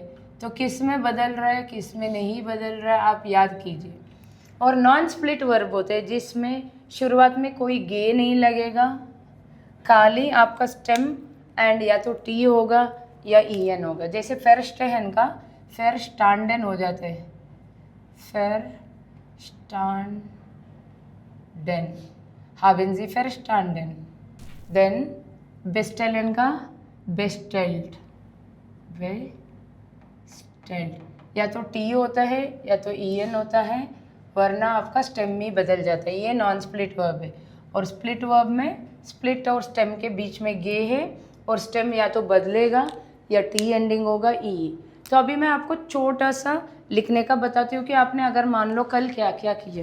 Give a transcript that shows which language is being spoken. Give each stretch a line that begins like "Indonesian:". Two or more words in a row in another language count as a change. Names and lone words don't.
Hindi: तो किस में बदल रहा है किस में नहीं बदल रहा है आप याद कीजिए। और
English: non split verb
Hindi: होते हैं जिसमें शुरुआत में कोई गे नहीं लगेगा, खाली आपका
English: stem end
Hindi: या तो टी होगा या EN होगा। जैसे फेरस्टेहन का फेरस्टांडन हो जाते हैं,
German: verstanden. Haben Sie verstanden? Then bestellen का bestellt.
Hindi: bestellt या तो टी होता है या तो en होता है, वरना आपका स्टेम में बदल जाता है। ये
English: non split verb
Hindi: है और
English: split verb
Hindi: में स्प्लिट और स्टेम के बीच में गे है और स्टेम या तो बदलेगा या
English: t ending
Hindi: होगा ई। तो अभी मैं आपको छोटा सा लिखने का बताती हूँ कि आपने अगर मान लो कल क्या क्या किया।